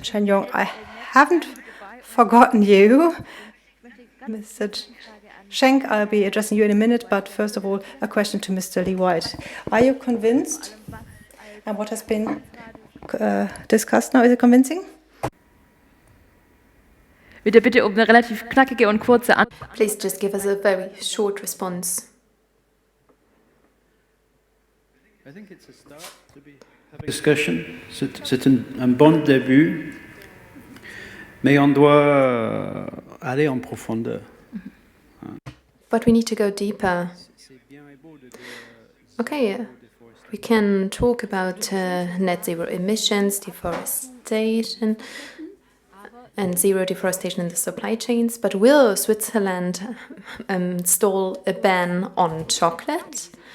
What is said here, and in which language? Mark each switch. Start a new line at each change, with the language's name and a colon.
English: Chen-Yong, I haven't forgotten you. Mr. Schenk, I'll be addressing you in a minute, but first of all, a question to Mr. Lee White. Are you convinced? And what has been discussed now, is it convincing?
German: Bitte um eine relativ knackige und kurze Antwort.
English: Please just give us a very short response. I think it's a start to be having discussion.
French: C'est un bon début, mais on doit aller en profondeur.
English: But we need to go deeper. Okay, we can talk about net zero emissions, deforestation, and zero deforestation in the supply chains, but will Switzerland install a ban on chocolate?